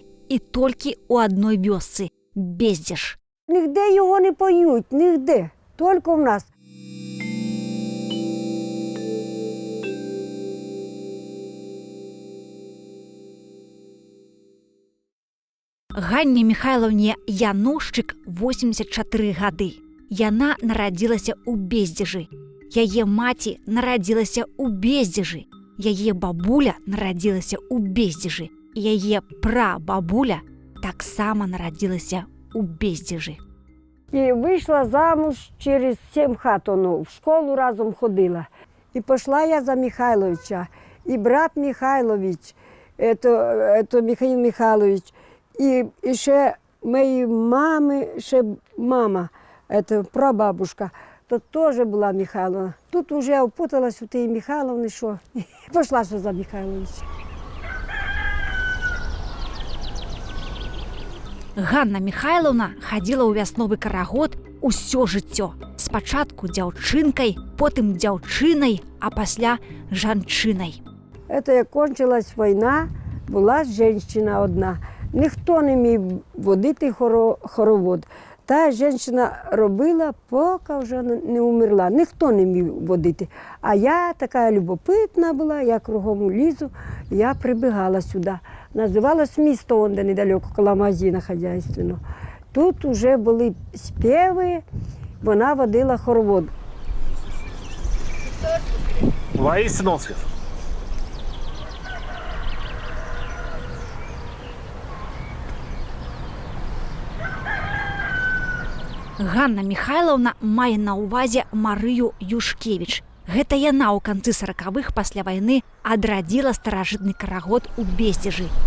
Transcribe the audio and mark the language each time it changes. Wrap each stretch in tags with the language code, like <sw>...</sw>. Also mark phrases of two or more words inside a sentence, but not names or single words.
<be>І толькі ў адной вёсцы – Бездзіж.</be> <uk>Нігде його не поють, нігде. Тільки в нас.</uk> <be>Ганне Михайловне Янушчык 84 гады. Яна нарадзілася ў Бездзіжы. Яе маці нарадзілася ў Бездзіжы. Яе бабуля нарадзілася ў Бездзіжы. Яе прабабуля таксама нарадзілася ў Бездзіжы.</be> <uk>І вийшла замуж через 7 хат, в школу разом ходила. І пішла я за Михайловича. І брат Михайлович, це Михаїл Михайлович, і ще моєї мами, ще мама, це прабабушка, то теж була Михайловна. Тут вже опуталась у тієї Михайловни, що і пішла ще за Михайловича.</uk> <be>Ганна Михайловна хадзіла ў вясновы карагод усё жыццё. Спачатку дзяўчынкай, потым дзяўчынай, а пасля жанчынай.</be> <uk>Це як кончилась війна, була жінка одна. Ніхто не міг водити хоровод. Та жінка робила, поки вже не умерла. Ніхто не міг водити. А я така любопитна була, я кругом лізу, я прибігала сюди. Називалось місто, де недалеко, коло магазину хазяйственного. Тут вже були співи, вона водила хоровод. Воістину Освіт.</uk> <be>Ганна Михайловна мае на ўвазе Марыю Юшкевіч. Гэта яна ў канцы 40-х пасля вайны адрадзіла старажытны карагод у Бездзіжы.</be>